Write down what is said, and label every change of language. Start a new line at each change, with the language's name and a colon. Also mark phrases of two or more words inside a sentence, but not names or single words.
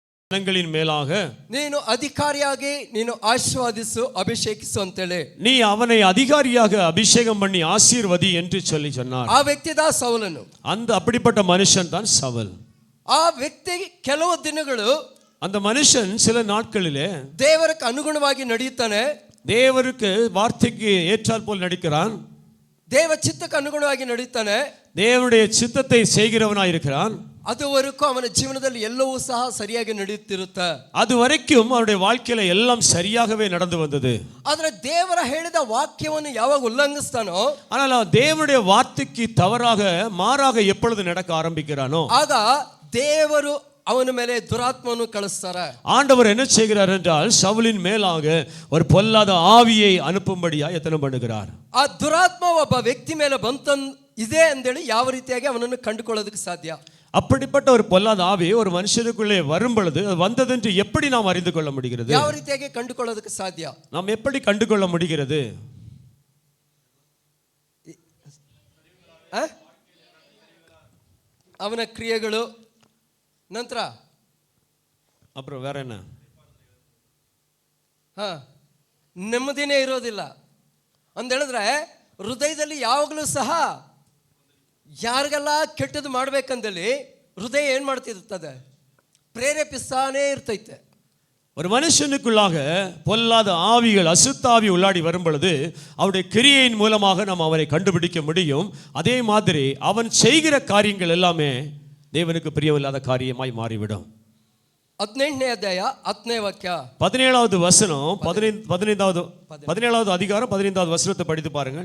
Tamil: ஜனங்களின் மேலாக
Kannada: ನೀನು ಅಧಿಕಾರಿಯಾಗಿ ನೀನು ಆಶೀರ್ವಾದಿಸು ಅಭಿಷೇಕಿಸು ಅಂತೇಳಿ
Tamil: நீ அவனை அதிகாரியாக அபிஷேகம் பண்ணி ஆசீர்வதி என்று சொல்லி சொன்னார்.
Kannada: ಆ ವ್ಯಕ್ತಿ தான் ಸೌಲನು.
Tamil: அந்த அப்படிப்பட்ட மனுஷன் தான் சவுல்.
Kannada: ಆ ವ್ಯಕ್ತಿ ಕೆಲವು ದಿನಗಳು
Tamil: அந்த மனுஷன் சில நாட்களிலே
Kannada: ದೇವರಿಗೆ ಅನುಗುಣವಾಗಿ ನಡೆಯುತ್ತಾನೆ,
Tamil: தேவருக்கு வார்த்தைக்கு ஏற்றால் போல் நடிக்கிறான்,
Kannada: ದೇವ ಚಿತ್ತಕ್ಕೆ ಅನುಗುಣವಾಗಿ ನಡೆಯುತ್ತಾನೆ,
Tamil: தேவனுடைய சித்தத்தை செய்கிறவனாய் இருக்கிறான்.
Kannada: ಅದುವರೆಗೂ ಅವನ ಜೀವನದಲ್ಲಿ ಎಲ್ಲವೂ ಸಹ ಸರಿಯಾಗಿ ನಡೆಯುತ್ತಿರುತ್ತೆ.
Tamil: அது வரைக்கும் அவருடைய வாழ்க்கையில எல்லாம் சரியாகவே நடந்து வந்தது.
Kannada: ಆದರೆ ದೇವರ ಹೇಳಿದ ವಾಕ್ಯವನ್ನು ಯಾವಾಗ ಉಲ್ಲಂಘಿಸ್ತಾನೋ,
Tamil: ஆனால் தேவனுடைய வார்த்தைக்கு தவறாக மாறாக எப்பொழுது நடக்க ஆரம்பிக்கிறானோ
Kannada: ಆಗ ದೇವರು ಅವನ ಮೇಲೆ ದುರಾತ್ಮವನ್ನು ಕಳಿಸ್ತಾರೆ.
Tamil: ஆண்டவர் என்ன செய்கிறார் என்றால் சவுலின் மேலாக ஒரு பொல்லாத ஆவியை அனுப்பும்படியா எத்தனை பண்ணுகிறார்.
Kannada: ಆ ದುರಾತ್ಮ ಒಬ್ಬ ವ್ಯಕ್ತಿ ಮೇಲೆ ಇದೆ ಅಂದೇಳಿ ಯಾವ ರೀತಿಯಾಗಿ ಅವನನ್ನು ಕಂಡುಕೊಳ್ಳೋದಕ್ಕೆ ಸಾಧ್ಯ?
Tamil: அப்படிப்பட்ட ஒரு பொல்லாத ஆவி ஒரு மனுஷனுக்குள்ளே வரும் பொழுது அது வந்ததென்று எப்படி நாம் அறிந்து கொள்ள முடிகிறது?
Kannada: ಯಾವ ರೀತಿಯಾಗಿ ಕಂಡುಕೊಳ್ಳೋದಕ್ಕೆ ಸಾಧ್ಯ?
Tamil: நாம் எப்படி கண்டுகொள்ள முடிகிறது?
Kannada: ಅವನ ಕ್ರಿಯೆಗಳು, ನಂತರ
Tamil: அப்புறம் வேற என்ன?
Kannada: ನೆಮ್ಮದಿನೇ ಇರೋದಿಲ್ಲ ಅಂತ ಹೇಳಿದ್ರೆ ಹೃದಯದಲ್ಲಿ ಯಾವಾಗಲೂ ಸಹ ಯಾರಿಗೆಲ್ಲ ಕೆಟ್ಟದ್ದು ಮಾಡ್ಬೇಕಂದಲ್ಲಿ ಹೃದಯ ಏನ್ ಮಾಡ್ತಿರ್ತದೆ? ಪ್ರೇರೇಪಿಸ್ತಾನೇ ಇರ್ತೈತೆ.
Tamil: ஒரு மனுஷனுக்குள்ளாக பொல்லாத ஆவிகள் அசுத்தாவி உள்ளாடி வரும் பொழுது அவருடைய கிரியையின் மூலமாக நாம் அவனை கண்டுபிடிக்க முடியும். அதே மாதிரி அவன் செய்கிற காரியங்கள் எல்லாமே தேவனுக்கு பிரியமில்லாத காரியமாய் மாறிவிடும்.
Kannada: 18ನೇ ಅಧ್ಯಾಯ 10ನೇ ವಾಕ್ಯ,
Tamil: 17வது வசனம், 17வது அதிகாரம் 15வது வசனத்தை படித்து பாருங்கள்.